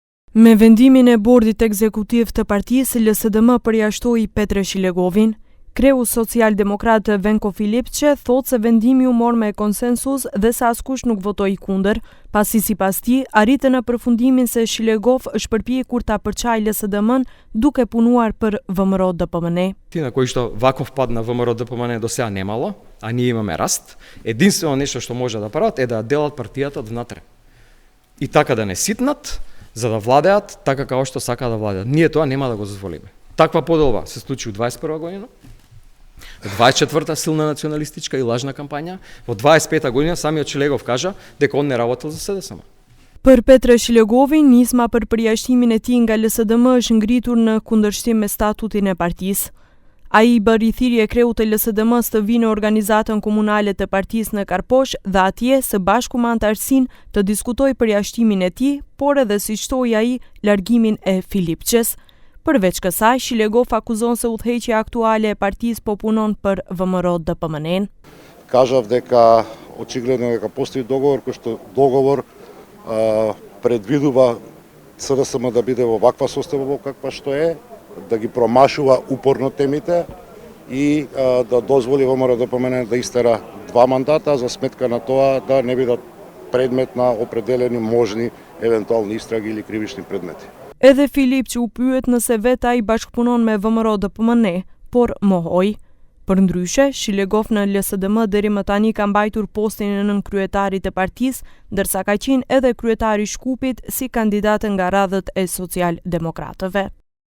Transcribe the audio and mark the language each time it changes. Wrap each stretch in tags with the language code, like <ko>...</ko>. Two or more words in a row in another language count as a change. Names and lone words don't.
<sq>Me vendimin e bordit ekzekutiv të partisë, LSDM përjashtoi Petre Shilegovin. Kreu social-demokrat Venko Filipçe thot se vendimi u mor me konsensus dhe se askush nuk votoi kundër, pasi sipas tij arritën në përfundimin se Shilegov shpërpjekur ta përçaj LSDM-n duke punuar për ВМРО-ДПМНЕ.</sq> <mk>На кој што ваков пад на ВМРО-ДПМНЕ до сега немало, а ние имаме раст, единствено нешто што може да прават е да делат партијата од внатре. И така да не ситнат, за да владеат така како што сака да владеат. Ние тоа нема да го дозволиме. Таква поделба се случи у 21 година. Во 24-та силна националистичка и лажна кампања, во 25-та година самиот Шилегов кажа дека он не работел за СДСМ.</mk> <sq>Për Petre Shilegovin, nisma për përjashtimin e tij nga LSDM është ngritur në kundërshtim me statutin e partisë. Ai bëri thirrje kreut të LSDM-s të vinë në organizatën komunale të partisë në Karposh dhe atje së bashku me antarësinë të diskutojë përjashtimin e tij, por edhe siç thoi ai, largimin e Filipçes. Përveç kësaj, Shilegov akuzon se udhëheqja aktuale e partisë po punon për ВМРО-ДПМНЕ.</sq> <mk>Кажав дека очигледно дека постои договор кој што договор предвидува СДСМ да биде во ваква состојба каква што е, да ги промашува упорно темите и да дозволи ВМРО-ДПМНЕ да истера 2 мандата за сметка на тоа да не бидат предмет на определени можни евентуални истраги или кривични предмети.</mk> <sq>Edhe Filipçe u pyet nëse vetë ai bashkëpunon me ВМРО-ДПМНЕ, por mohoi. Përndryshe, Shilegov në LSDM deri më tani ka mbajtur postin e nënkryetarit të partisë, ndërsa ka qenë edhe kryetari i Shkupit si kandidat nga radhët e social-demokratëve.</sq>